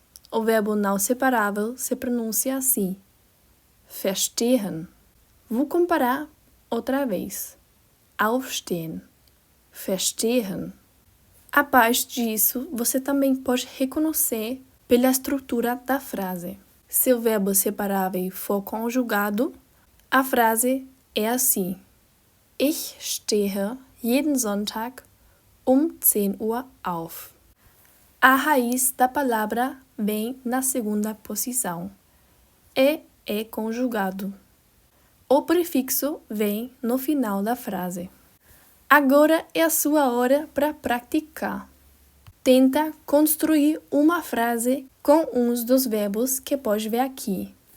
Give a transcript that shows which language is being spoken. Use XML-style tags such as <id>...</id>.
<pt>O verbo não separável se pronuncia assim, verstehen. Vou comparar outra vez. Aufstehen, verstehen. Abaixo disso, você também pode reconhecer pela estrutura da frase. Se o verbo separável for conjugado, a frase é assim:</pt> <de>Ich stehe jeden Sonntag um 10 Uhr auf.</de> <pt>A raiz da palavra vem na segunda posição. E é conjugado. O prefixo vem no final da frase. Agora é a sua hora para praticar. Tenta construir uma frase com uns dos verbos que pode ver aqui.</pt>